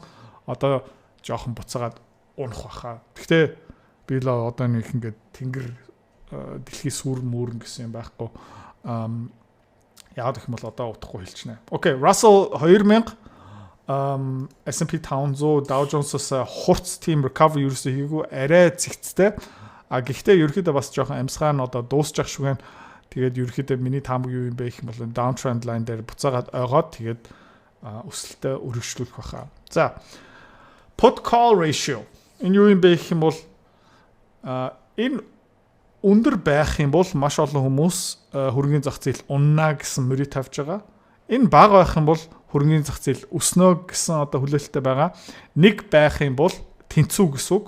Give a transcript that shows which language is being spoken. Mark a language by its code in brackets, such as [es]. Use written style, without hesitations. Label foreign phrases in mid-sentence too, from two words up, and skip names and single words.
[mn] Одоо жоохон буцаагаад унах баха. Гэхдээ би л одоо нэг ингээд тэнгэр дэлхий сүр мөрөн гэсэн юм байхгүй. Яагаад гэх юм бол одоо утахгүй хэлчихнэ. Окей, Russell 2000 S&P 500 Dow Jones-оос хурц [en] team recovery [mn] ерөөсөө хийгүү арай цэгцтэй. Гэхдээ ерөөхдөө бас жоохон амьсгаа нь одоо дуусчих шиг байна. Тэгээд ерөөхдөө миний таамаг юу юм бэ гэх юм бол [en] downtrend line [mn] дээр буцаагаад ойгоод тэгээд өсөлтөө өргөжлүүлэх баха. За [en] put call ratio [mn] энэ юу юм бэ гэх юм бол энэ өндөр байх юм бол маш олон хүмүүс хөрөнгөний зах зээл уннаа гэсэн мөрийг тавьж байгаа. Энэ бага байх юм бол хөрөнгөний зах зээл өснө гэсэн одоо хүлээлттэй байгаа. Нэг байх юм бол тэнцүү гэсэн үг.